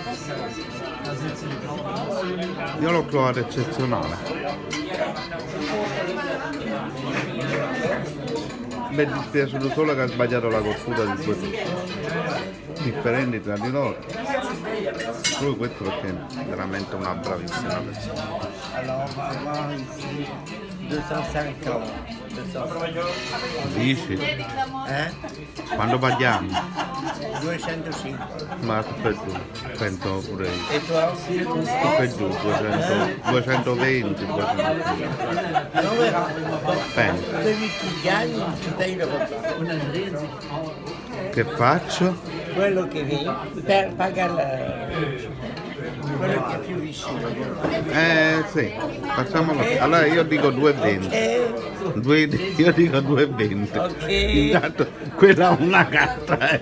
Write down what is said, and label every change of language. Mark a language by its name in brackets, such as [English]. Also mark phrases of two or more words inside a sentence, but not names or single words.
[Italian] Io l'ho trovato eccezionale. Beh, dispiaciuto solo che ha sbagliato la cottura di due differenti tra di loro. Solo questo perché è veramente una bravissima persona. [French] Alors, on va voir ici 250. 250. [Italian] Dici? Quando paghiamo? 205. Ma aspetta, penso pure io. [French] Et toi? [Italian] Per giù, 220, 220. [French] On verra. [Italian] Penso. [French] Celui qui gagne, tu payes le repas. [Italian] Che faccio? Quello che viene per pagare quello che è più vicino. Sì, facciamolo. Allora io dico 220. Io dico 220. Ok. Intanto quella è una gatta.